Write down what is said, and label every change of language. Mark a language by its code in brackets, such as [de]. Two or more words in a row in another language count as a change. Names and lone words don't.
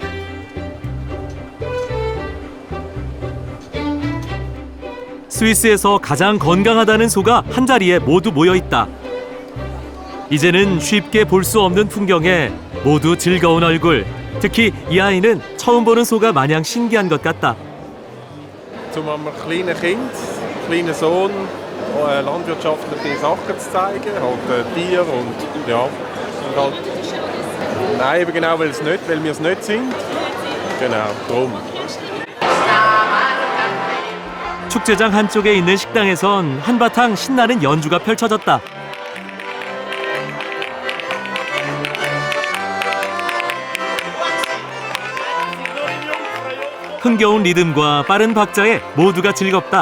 [ko] 스위스에서 가장 건강하다는 소가 한자리에 모두 모여 있다. 이제는 쉽게 볼 수 없는 풍경에 모두 즐거운 얼굴. 특히 이 아이는 처음 보는 소가 마냥 신기한 것 같다. [de] Um einem kleinen Kind, kleinen Sohn, landwirtschaftliche Sachen zu zeigen, halt Tiere und ja, und halt, nein, eben genau, weil wir es nicht sind, genau, drum. [ko] 축제장 한쪽에 있는 식당에선 한바탕 신나는 연주가 펼쳐졌다. 흥겨운 리듬과 빠른 박자에 모두가 즐겁다.